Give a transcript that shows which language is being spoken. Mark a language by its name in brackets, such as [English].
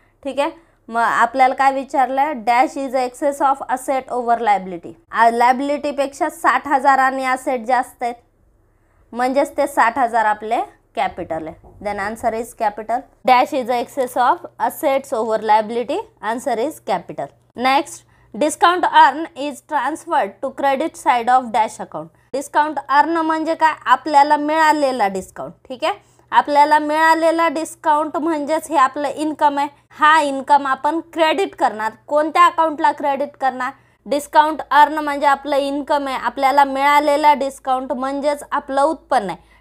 [Marathi] ठीक आहे, मग आपल्याला काय विचारलं, [English] Dash is excess of asset over liability. [Marathi] लायबिलिटीपेक्षा 60,000 आणि असेट जास्त आहेत म्हणजेच ते 60,000 आपले कॅपिटल आहे. [English] Then answer is capital. Dash is excess of assets over liability, answer is capital. Next, discount earn is transferred to credit side of dash account. [Marathi] Discount earn म्हणजे काय, आपल्याला मिळालेला डिस्काउंट. ठीक आहे, आपल्याला मिळालेला डिस्काउंट म्हणजेच हे आपलं इन्कम आहे. हा इन्कम आपण क्रेडिट करणार. कोणत्या अकाउंटला क्रेडिट करणार, डिस्काउंट अर्न म्हणजे आपलं इन्कम आहे, आपल्याला मिळालेला डिस्काउंट म्हणजेच आपलं उत्पन्न आहे.